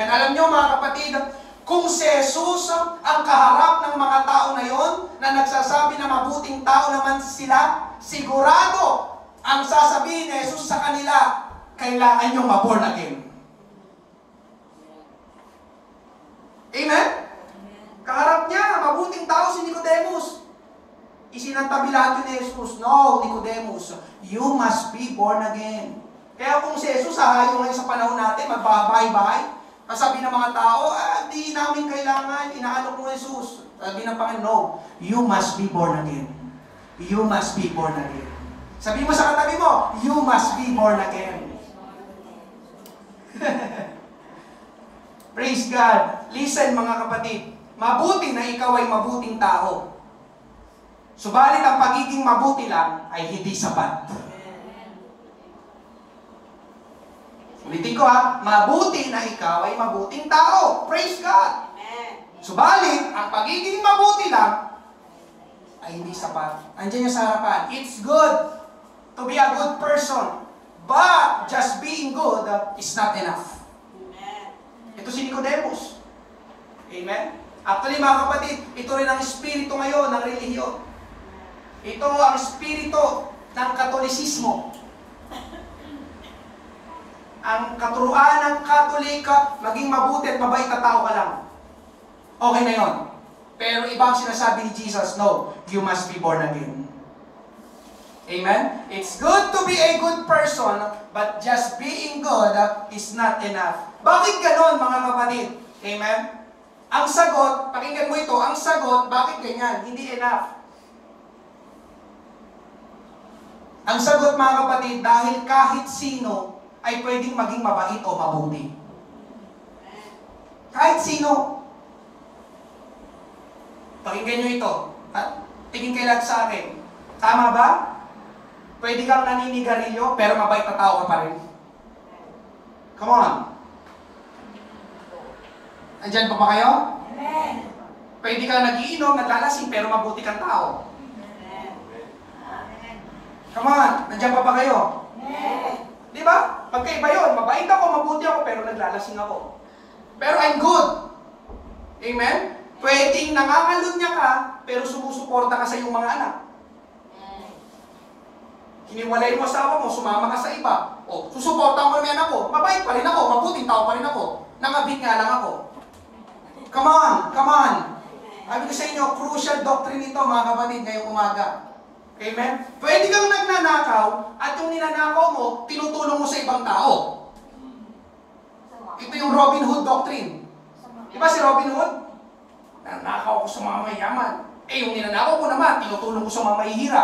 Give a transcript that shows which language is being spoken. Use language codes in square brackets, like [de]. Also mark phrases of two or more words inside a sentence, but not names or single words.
[tl] Alam nyo mga kapatid, Kung si Jesus ang kaharap ng mga tao na yon, na nagsasabi na mabuting tao naman sila, sigurado ang sasabihin ni Jesus sa kanila, kailangan nyo ma- [en] born again. [tl] Amen? Kaharap niya, mabuting tao si Nicodemus. Isinantabi lahat yun ni Jesus. [en] No, Nicodemus, you must be born again. [tl] Kaya kung si Jesus, hahayo ngayon sa panahon natin, magbahay-bahay, sabi ng mga tao, di namin kailangan, inaalok mo Jesus. Sabi ng Panginoon, [en] no, you must be born again. You must be born again. [tl] Sabi mo sa katabi mo, [en] you must be born again. Praise God. [tl] Listen mga kapatid, mabuti na ikaw ay mabuting tao. Subalit ang pagiging mabuti lang ay hindi sapat. Ulitin ko mabuti na ikaw ay mabuting tao. [en] Praise God. [tl] Subalit, ang pagiging mabuti lang ay hindi sapat. Andiyan niya sa harapan. [en] It's good to be a good person, but just being good is not enough. [tl] Ito si Nicodemus. Amen? Actually mga kapatid, ito rin ang espiritu ngayon ng relihiyon. Ito ang espiritu ng Katolisismo. Ang katuruan ng Katolika, maging mabuti at mabait na tao ka lang. Okay na yon. Pero ibang sinasabi ni Jesus, [en] no, you must be born again. Amen? It's good to be a good person, but just being good is not enough. [tl] Bakit ganon mga kapatid? Amen? Ang sagot, pakinggan mo ito, ang sagot, bakit ganyan? Hindi enough. Ang sagot mga kapatid, dahil kahit sino ay pwedeng maging mabait o mabuti. Kahit sino. Pakinggan nyo ito. Tingin kayo lahat sa akin. Tama ba? Pwede kang naninigarilyo, pero mabait na tao ka pa rin. [en] Come on. [tl] Andyan pa ba kayo? Amen. Pwede kang nagiinom, naglalasing, pero mabuti kang tao. [en] Come on. [tl] Andyan pa ba kayo? Amen. Di ba? Pagkaiba yun. Mabait ako, mabuti ako, pero naglalasing ako. [en] Pero I'm good. Amen? [tl] Pwedeng nangangalunya ka, pero sumusuporta ka sa iyong mga anak. Hiniwalay mo asawa mo, sumama ka sa iba. O, susuporta mo naman anak ko. Mabait pa rin ako, mabuting tao pa rin ako. Nangabit nga lang ako. [en] Come on, come on. [tl] Sabi ko sa inyo, [en] crucial doctrine [tl] ito mga kapatid ngayong umaga. Amen? Pwede kang nagnanakaw at yung ninanakaw mo, tinutulong mo sa ibang tao. Ito yung Robin Hood doctrine. Diba si Robin Hood? Nanakaw ko sa mga mayaman. Yung ninanakaw ko naman, tinutulong ko sa mga mahihirap.